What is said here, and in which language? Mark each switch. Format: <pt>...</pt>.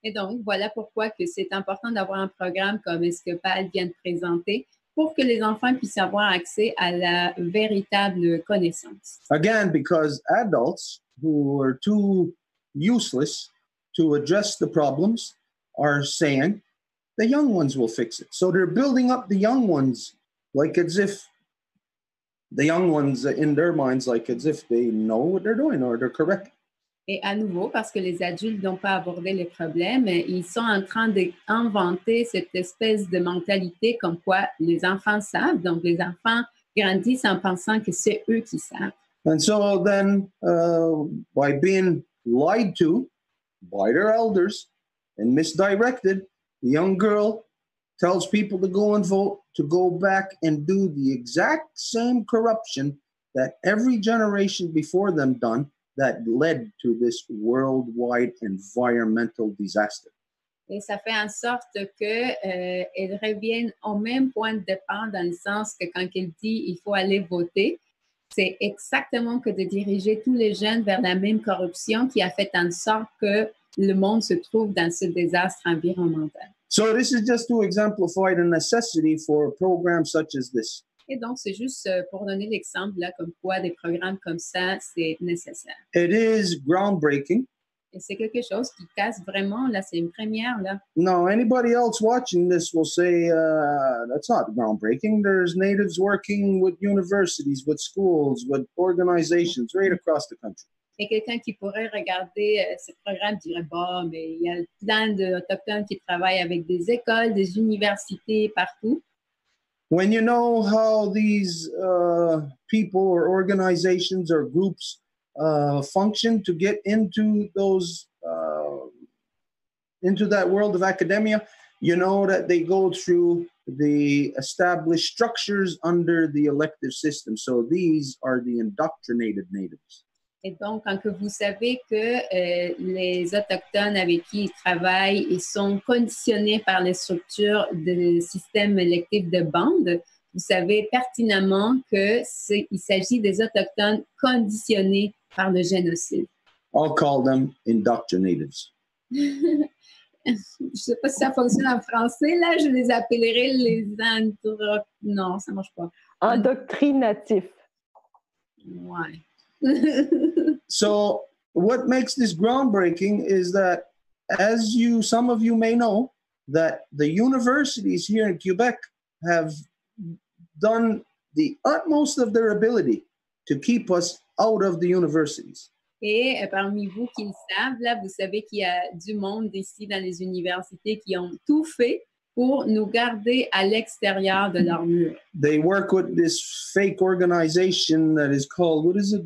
<fr>Et donc, voilà pourquoi que c'est important d'avoir un programme comme ce que Paul vient de présenter pour que les enfants puissent avoir accès à la véritable connaissance.</fr> <en>Again, because adults who are too useless to address the problems are saying the young ones will fix it. So they're building up the young ones like as if the young ones in their minds, like as if they know what they're doing or they're correct.</en> <fr>Et à nouveau, parce que les adultes n'ont pas abordé les problèmes, ils sont en train d'inventer cette espèce de mentalité comme quoi les enfants savent. Donc, les enfants grandissent en pensant que c'est eux qui savent.</fr> <en>And so then, by being lied to by their elders and misdirected, the young girl tells people to go and vote, to go back and do the exact same corruption that every generation before them done, that led to this worldwide environmental disaster.</en> <fr>Et ça fait en sorte qu'elles reviennent au même point de départ dans le sens que quand elle dit il faut aller voter, c'est exactement que de diriger tous les jeunes vers la même corruption qui a fait en sorte que le monde se trouve dans ce désastre environnemental.</fr> <en>So this is just to exemplify the necessity for a program such as this.</en> <fr>Et donc, c'est juste pour donner l'exemple, là, comme quoi des programmes comme ça, c'est nécessaire.</fr> <en>It is groundbreaking.</en> <fr>Et c'est quelque chose qui casse vraiment, là, c'est une première, là.</fr> <en>No, anybody else watching this will say, that's not groundbreaking. There's natives working with universities, with schools, with organizations right across the country.</en> <fr>Et quelqu'un qui pourrait regarder ce programme dirait, bon, mais il y a plein d'Autochtones qui travaillent avec des écoles, des universités, partout.</fr> <en>When you know how these people or organizations or groups function to get into those into that world of academia, you know that they go through the established structures under the elective system. So these are the indoctrinated natives.</en> <fr>Et donc, quand que vous savez que les Autochtones avec qui ils travaillent, ils sont conditionnés par les structures du système électif de bande, vous savez pertinemment qu'il s'agit des Autochtones conditionnés par le génocide.</fr> <en>I'll call them indoctrinatives.</en> <fr>Je ne sais pas si ça fonctionne en français, là, je les appellerai les non, ça ne marche pas. Endoctrinatifs. Ouais.</fr> <en>So what makes this groundbreaking is that, as some of you may know, that the universities here in Quebec have done the utmost of their ability to keep us out of the universities.</en> <fr>Et parmi vous qui le savent, là, vous savez qu'il y a du monde ici dans les universités qui ont tout fait pour nous garder à l'extérieur de leur mur.</fr> <en>They work with this fake organization that is called, what is it?</en>